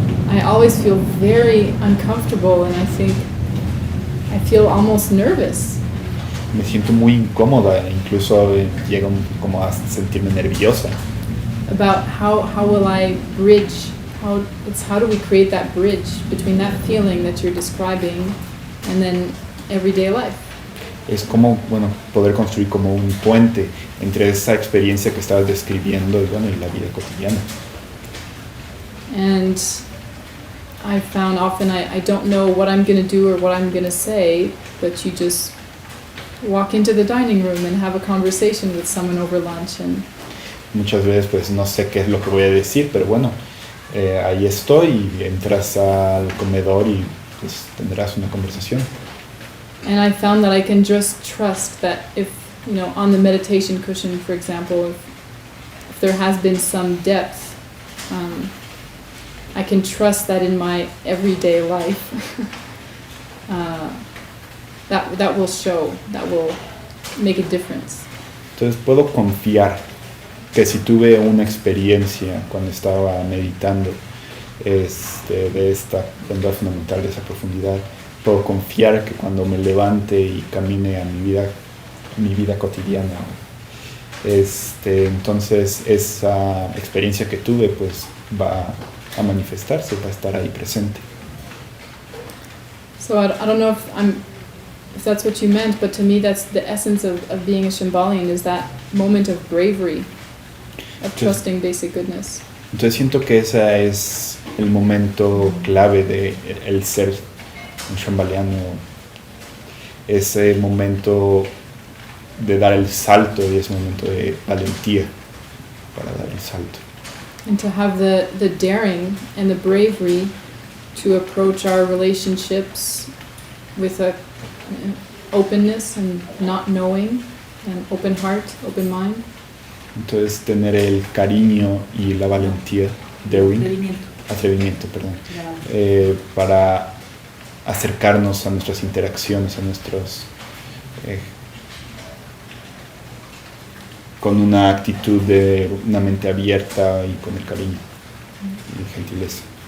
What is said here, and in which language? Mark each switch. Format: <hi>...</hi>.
<en>I always feel very uncomfortable, and I feel almost nervous.</en> <es>Me siento muy incómoda, incluso llego como a sentirme nerviosa.</es> <en>About how will I bridge, how do we create that bridge between that feeling that you're describing and then everyday life?</en> <es>Es como, poder construir como un puente entre esa experiencia que estabas describiendo y la vida cotidiana.</es> <en>And I found often I don't know what I'm going to do or what I'm going to say, but you just walk into the dining room and have a conversation with someone over lunch. And</en> <es>muchas veces pues no sé qué es lo que voy a decir, pero ahí estoy y entras al comedor y pues tendrás una conversación.</es> <en>And I found that I can just trust that if you know, on the meditation cushion, for example, if there has been some depth, I can trust that in my everyday life, that will show, that will make a difference.</en> <es>Entonces puedo confiar que si tuve una experiencia cuando estaba meditando de esta verdad fundamental, de esa profundidad, puedo confiar que cuando me levante y camine a mi vida cotidiana, entonces esa experiencia que tuve pues va a manifestarse, va a estar ahí presente.</es> <en>So I don't know if that's what you meant, but to me that's the essence of being a Shambhalian, is that moment of bravery, of trusting basic goodness.</en> <es>Entonces siento que ese es el momento clave de el ser un shambhaliano, ese momento de dar el salto y ese momento de valentía para dar el salto.</es> <en>And to have the daring and the bravery to approach our relationships with a openness and not knowing, an open heart, open mind.</en> <es>Entonces tener el cariño y la valentía, atrevimiento, para acercarnos a nuestras interacciones, a nuestros con una actitud de una mente abierta y con el cariño y gentileza.</es>